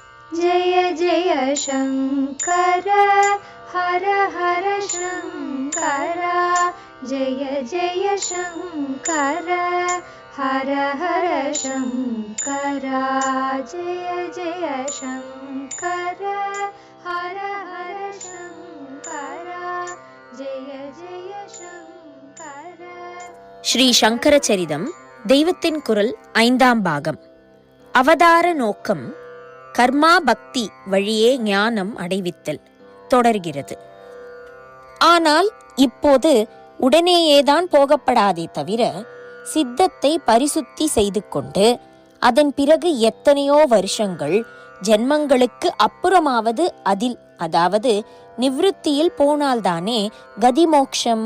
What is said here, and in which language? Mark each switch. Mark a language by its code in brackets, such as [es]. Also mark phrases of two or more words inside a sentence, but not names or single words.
[sa] जय जय शङ्कर हर हर शङ्कर जय जय शङ्कर हर हर शङ्कर जय जय शङ्कर हर हर शङ्कर जय जय शङ्कर. [ta] ஸ்ரீ சங்கர சரிதம் தெய்வத்தின் குரல் 5ஆம் பாகம். அவதார நோக்கம் கர்மா பக்தி வழியே ஞானம் அடைவித்தல் தொடர்கிறது. ஆனால் இப்போது உடனேயேதான் போகப்படாதே தவிர சித்தத்தை பரிசுத்தி செய்து கொண்டு அதன் பிறகு எத்தனையோ வருஷங்கள் ஜென்மங்களுக்கு அப்புறமாவது அதில், அதாவது நிவிருத்தியில் போனால்தானே கதிமோக்ஷம்.